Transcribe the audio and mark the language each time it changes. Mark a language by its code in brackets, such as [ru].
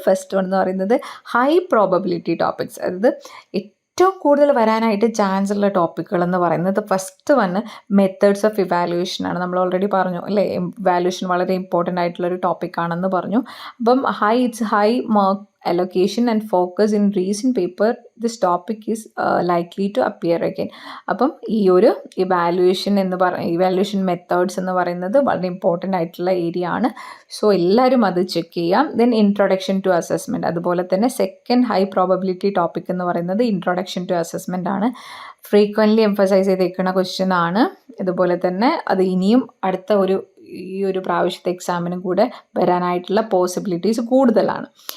[ml] First one എന്ന് പറയുന്നത് high probability topics, അതായത് ഏറ്റവും കൂടുതൽ വരാനായിട്ട് ചാൻസ് ഉള്ള ടോപ്പിക്കുകൾ എന്ന് പറയുന്നത് ഫസ്റ്റ് വന്ന് മെത്തേഡ്സ് ഓഫ് ഇവാലുവേഷൻ ആണ്. നമ്മൾ ഓൾറെഡി പറഞ്ഞു അല്ലേ, ഇവാലുവേഷൻ വളരെ ഇമ്പോർട്ടൻ്റ് ആയിട്ടുള്ളൊരു ടോപ്പിക്കാണെന്ന് പറഞ്ഞു. അപ്പം [en] It's high mark allocation and focus in recent paper this topic is likely to appear again. [ml] അപ്പം ഈ ഒരു ഇവാലുവേഷൻ മെത്തേഡ്സ് എന്ന് പറയുന്നത് വളരെ ഇമ്പോർട്ടൻ്റ് ആയിട്ടുള്ള ഏരിയ ആണ്. സോ എല്ലാവരും അത് ചെക്ക് ചെയ്യാം. ദെൻ ഇൻട്രൊഡക്ഷൻ ടു അസസ്മെൻറ്റ്, അതുപോലെ തന്നെ സെക്കൻഡ് ഹൈ പ്രോബബിലിറ്റി ടോപ്പിക് എന്ന് പറയുന്നത് ഇൻട്രൊഡക്ഷൻ ടു അസസ്മെൻ്റ് ആണ്. ഫ്രീക്വൻ്റ്ലി എംഫസൈസ് ചെയ്തേക്കുന്ന ക്വസ്റ്റ്യൻ ആണ്. അതുപോലെ തന്നെ അത് ഇനിയും അടുത്ത ഈ ഒരു പ്രാവശ്യത്തെ എക്സാമിനും കൂടെ വരാനായിട്ടുള്ള പോസിബിലിറ്റീസ് കൂടുതലാണ്.